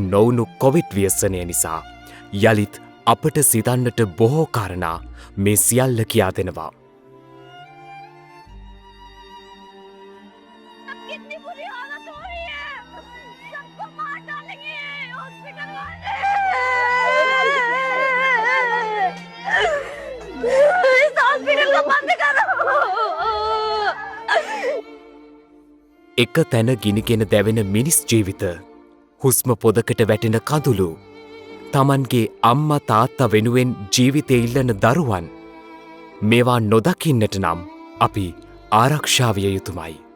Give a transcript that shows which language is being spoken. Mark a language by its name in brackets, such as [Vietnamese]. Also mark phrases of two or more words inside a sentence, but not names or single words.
[Sinhala] නොවුණු කොවිඩ් ව්‍යසනය නිසා යළිත් අපට සිතන්නට බොහෝ කාරණා මේ සියල්ල කියා දෙනවා. [Hindi] कितनी बुरी हालत हो रही है सबको मार डालेंगे हॉस्पिटल वाले इस हॉस्पिटल को बंद करो [Sinhala] එක තැන ගිනිගෙන දැවෙන මිනිස් ජීවිත, හුස්ම පොදකට වැටෙන කඳුළු, තමන්ගේ අම්මා තාත්තා වෙනුවෙන් ජීවිතය ඉල්ලන දරුවන්, මේවා නොදකින්නට නම් අපි ආරක්ෂා විය යුතුමයි.